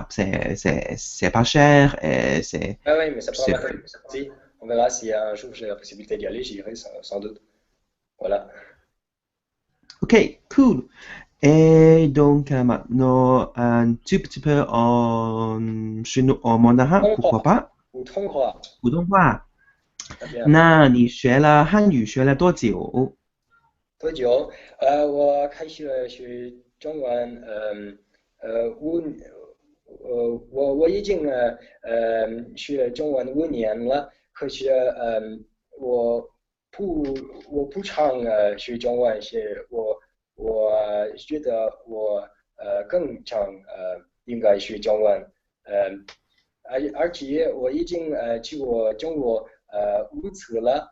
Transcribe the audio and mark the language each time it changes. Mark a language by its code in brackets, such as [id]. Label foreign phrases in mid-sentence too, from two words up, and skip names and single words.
[fr] C'est pas cher et ah oui, mais ça pourrait c'est, m'intéresser aussi. On verra si un jour j'ai la possibilité d'y aller, j'irai sans doute. Voilà. ok, cool. Et donc, maintenant, un tout petit peu chez nous en mandarin, [zh] 通话， [fr] pourquoi pas? [zh] 普通话，普通话。怎么样？那你学了汉语学了多久？多久？我开始学中文，我已经学中文5年了，可是我不我不常学中文，我觉得我更常应该学中文，呃，而且我已经去过中国5次了。